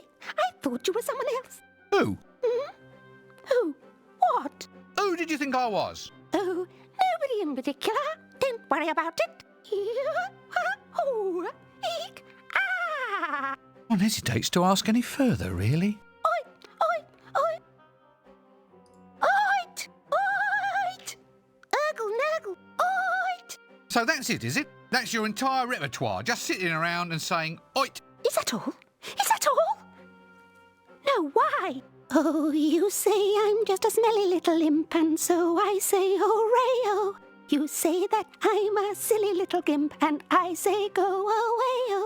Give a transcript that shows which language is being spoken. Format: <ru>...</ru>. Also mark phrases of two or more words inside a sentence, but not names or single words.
<en>I thought you were someone else. Who? Who? What? Who did you think I was? Oh, nobody in particular. Don't worry about it. Oh, eek, ah. One hesitates to ask any further, really. Oit! Oit! Urgle nurgle! Oit! So that's it, is it? That's your entire repertoire, just sitting around and saying, oit. Is that all? Is that all? No, why? Oh, you say I'm just a smelly little imp, and so I say hooray-oh. You say that I'm a silly little gimp, and I say go away-oh.</en>